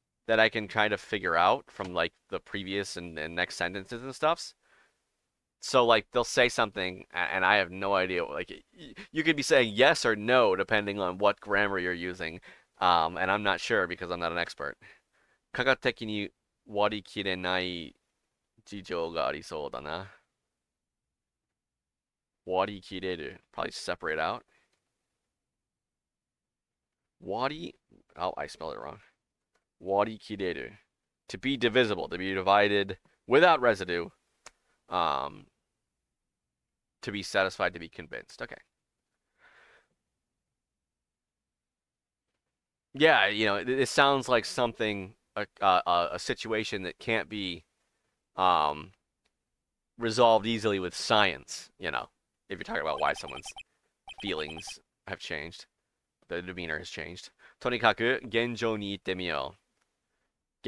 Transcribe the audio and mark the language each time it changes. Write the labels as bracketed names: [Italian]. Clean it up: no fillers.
[English] that I can kind of figure out from like the previous and next sentences and stuffs. So like they'll say something and I have no idea. Like you could be saying yes or no depending on what grammar you're using, and I'm not sure because I'm not an expert. [Japanese] 科学的に割り切れない事情がありそうだな。 [English] 割り切れる probably separate out. 割り oh I spelled it wrong. 割り切れる to be divisible, to be divided without residue. Um, to be satisfied, to be convinced. Okay. Yeah, it sounds like something a situation that can't be um resolved easily with science. If you're talking about why someone's feelings have changed, the demeanor has changed. [Japanese] とにかく現状に行ってみよう。